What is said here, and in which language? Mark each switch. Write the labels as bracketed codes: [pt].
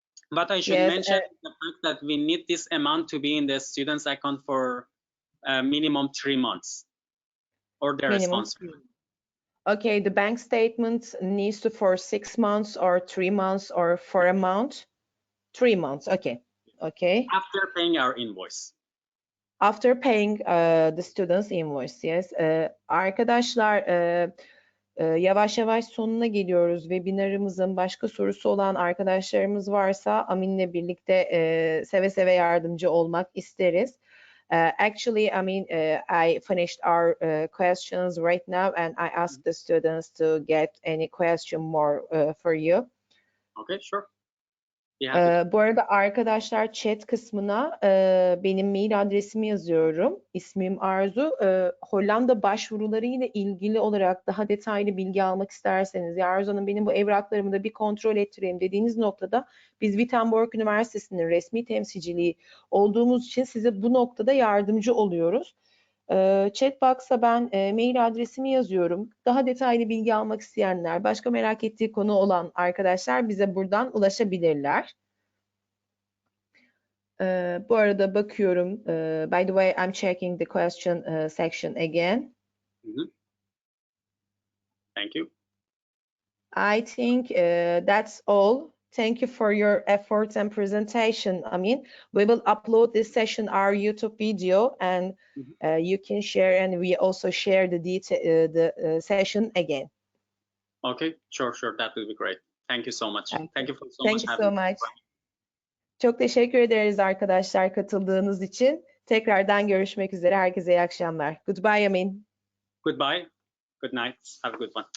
[en] But I should mention the fact that we need this amount to be in the student's account for minimum 3 months or their sponsor. Okay, the bank statement needs to for 6 months or 3 months or for a month? 3 months, okay. After paying our invoice. After paying the student's invoice, yes. [tr] Arkadaşlar, yavaş yavaş sonuna geliyoruz. Webinarımızın başka sorusu olan arkadaşlarımız varsa Amin'le birlikte seve seve yardımcı olmak isteriz. [en] Actually, I mean, I finished our questions right now, and I asked the students to get any question more for you. Okay, sure. [tr] Bu arada arkadaşlar chat kısmına benim mail adresimi yazıyorum. İsmim Arzu. Hollanda başvuruları ile ilgili olarak daha detaylı bilgi almak isterseniz, ya Arzu Hanım benim bu evraklarımı da bir kontrol ettireyim dediğiniz noktada biz Wittenborg Üniversitesi'nin resmi temsilciliği olduğumuz için size bu noktada yardımcı oluyoruz. Chat box'a ben mail adresimi yazıyorum. Daha detaylı bilgi almak isteyenler, başka merak ettiği konu olan arkadaşlar bize buradan ulaşabilirler. Bu arada bakıyorum. [en] By the way, I'm checking the question section again. Thank you. I think that's all. Thank you for your efforts and presentation, Amin. We will upload this session our YouTube video, and you can share, and we also share the session again. Okay, sure. That will be great. Thank you so much. Okay. Thank you so much. [tr] Çok teşekkür ederiz arkadaşlar katıldığınız için. Tekrardan görüşmek üzere. Herkese iyi akşamlar. [en] Goodbye, [tr] Amin. [en] Goodbye. Good night. Have a good one.